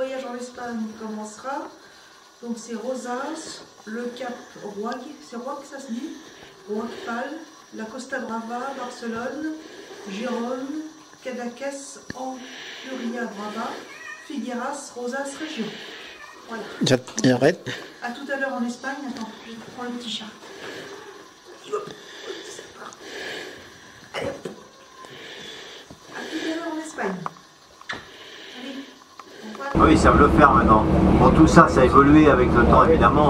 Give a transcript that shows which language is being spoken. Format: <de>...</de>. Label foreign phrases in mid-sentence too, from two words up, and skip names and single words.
<fr>en Espagne commencera. Donc c'est Rosas, le Cap Roig, c'est Roig que ça se dit, Roig-Pal, la Costa Brava, Barcelone, Gérone, Cadaqués, Ampuria Brava, Figueras, Rosas, région. Voilà. J'arrête. A tout à l'heure en Espagne. Attends, je prends le petit chat. Allez hop. A tout à l'heure en Espagne. Allez. Oui, ils savent le faire maintenant. Bon, tout ça, ça a évolué avec le temps, évidemment.</fr>